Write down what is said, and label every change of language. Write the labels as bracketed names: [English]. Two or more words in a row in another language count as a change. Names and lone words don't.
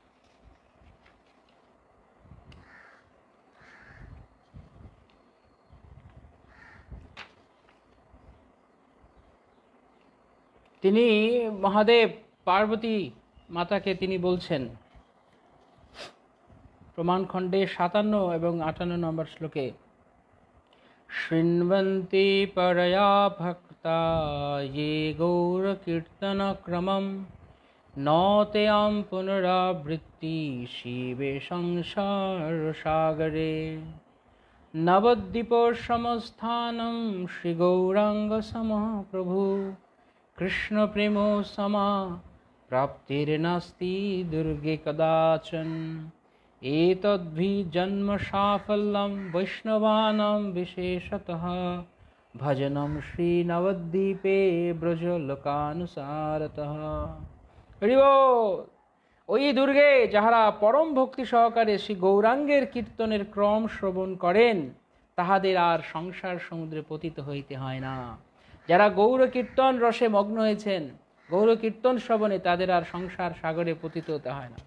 [Bangla] তিনি মহাদেব পার্বতী মাতাকে তিনি বলছেন প্রমাণখণ্ডে 57 এবং 58 নম্বর শ্লোকে, [Sanskrit] শৃण्वन्ति परया भक्ता ये गौर कीर्तन क्रमं नौतयां पुनरावृत्ति शिवे संसार सागरे, नवद्वीप समस्थानं श्री गौरांग समः प्रभु कृष्ण प्रेमो समा प्राप्तिर्नास्ति दुर्गे कदाचन, एतद्भि जन्म साफल्यं वैष्णवानां विशेषतः भजनं श्री नवद्वीपे ब्रज लोकानुसारतः। [Bangla] ওই দুর্গে যাহারা পরম ভক্তি সহকারে শ্রী গৌরাঙ্গের কীর্তনের ক্রম শ্রবণ করেন তাহাদের আর সংসার সমুদ্রে পতিত হইতে হয় না। যারা গৌর কীর্তন রসে মগ্ন হয়েছেন, গৌর কীর্তন শ্রবণে, তাদের আর সংসার সাগরে পতিত হতে হয় না।